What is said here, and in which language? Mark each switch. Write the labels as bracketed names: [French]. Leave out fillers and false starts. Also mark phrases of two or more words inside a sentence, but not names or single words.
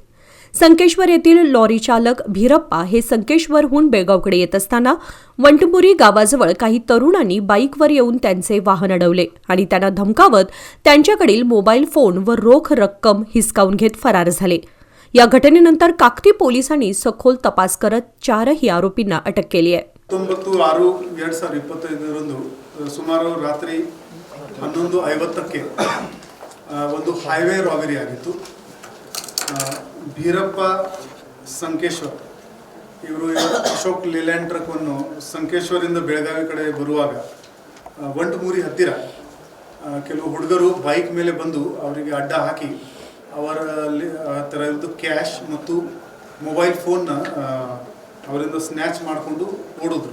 [Marathi] संकेश्वर येथील लॉरी चालक भीरप्पा हे संकेश्वरहून बेळगावकडे येत असताना वंटमुरी गावाजवळ काही तरुणांनी बाईकवर येऊन त्यांचे वाहन अडवले आणि त्यांना धमकावत त्यांच्याकडील [English] mobile phone [Marathi] व रोख रक्कम हिसकावून घेत फरार झाले। या घटनेनंतर काकती पोलिसांनी सखोल तपास करत 4 आरोपींना अटक केली आहे। [Kannada] 19/6/2025 ಸುಮಾರು ರಾತ್ರಿ 11:50ಕ್ಕೆ ಒಂದು [English] highway robbery [Kannada] ಆಗಿತ್ತು। ಭೀರಪ್ಪ ಸಂಕೇಶ್ವರ್ ಇವರು ಅಶೋಕ್ ಲೇಲ್ಯಾಂಡ್ ಟ್ರಕ್ ಅನ್ನು ಸಂಕೇಶ್ವರಿಂದ ಬೆಳಗಾವಿ ಕಡೆ ಬರುವಾಗ ವಂಟಮೂರಿ ಹತ್ತಿರ ಕೆಲವು ಹುಡುಗರು ಬೈಕ್ ಮೇಲೆ ಬಂದು ಅವರಿಗೆ ಅಡ್ಡ ಹಾಕಿ ಅವರಲ್ಲಿ ತರದ್ದು ಕ್ಯಾಶ್ ಮತ್ತು [English] mobile phone [Kannada] ಅವರಿಂದ ಸ್ನ್ಯಾಚ್ ಮಾಡಿಕೊಂಡು ಓಡಿದ್ರು।